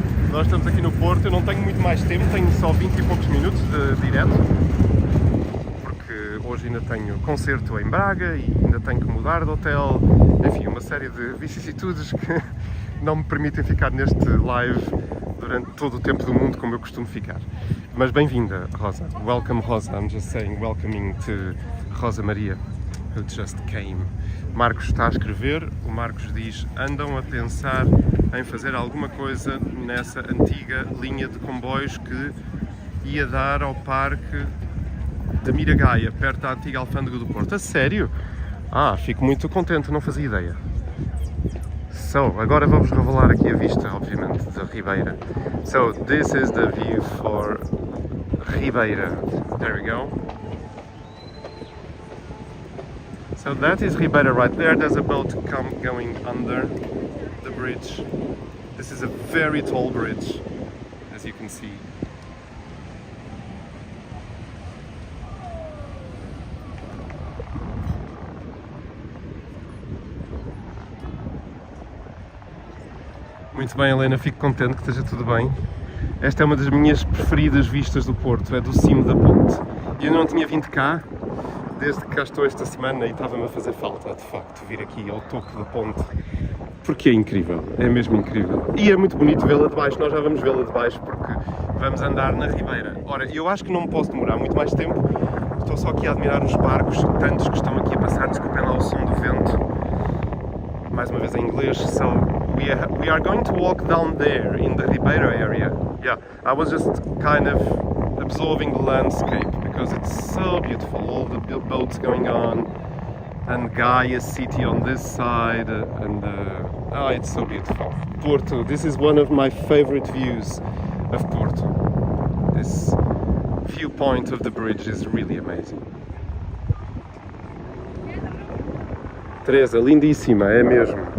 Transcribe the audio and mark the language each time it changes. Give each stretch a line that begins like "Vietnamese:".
Portuguese: Nós estamos aqui no Porto, eu não tenho muito mais tempo, tenho só 20 e poucos minutos de direto. Porque hoje ainda tenho concerto em Braga e ainda tenho que mudar de hotel. Enfim, uma série de vicissitudes que não me permitem ficar neste live durante todo o tempo do mundo como eu costumo ficar. Mas bem-vinda, Rosa.
English: Welcome, Rosa. I'm just saying welcoming to Rosa Maria, who just came.
Portuguese: Marcos está a escrever. O Marcos diz: andam a pensar em fazer alguma coisa nessa antiga linha de comboios que ia dar ao parque da Miragaia, perto da antiga alfândega do Porto. A sério? Ah, fico muito contente, não fazia ideia. So, agora vou-vos revelar aqui a vista, obviamente, da Ribeira.
English: So, this is the view for Ribeira. There we go. So that is Ribeira right there. There's a boat going under the bridge. This is a very tall bridge, as you can see.
Portuguese: Muito bem, Helena, fico contente que esteja tudo bem. Esta é uma das minhas preferidas vistas do Porto, é do cimo da ponte. E eu não tinha vindo cá desde que cá estou esta semana e estava-me a fazer falta, de facto, vir aqui ao topo da ponte. Porque é incrível, é mesmo incrível. E é muito bonito vê-la de baixo, nós já vamos vê-la de baixo porque vamos andar na Ribeira. Ora, eu acho que não me posso demorar muito mais tempo, estou só aqui a admirar os barcos, tantos que estão aqui a passar, desculpem lá o som do vento. Mais uma vez em inglês.
English: So we are going to walk down there in the Ribeira area. Yeah, I was just kind of absorbing the landscape because it's so beautiful. All the boats going on, and Gaia city on this side, and oh, it's so beautiful. Porto. This is one of my favorite views of Porto. This viewpoint of the bridge is really amazing.
Portuguese: Teresa, lindíssima, é mesmo.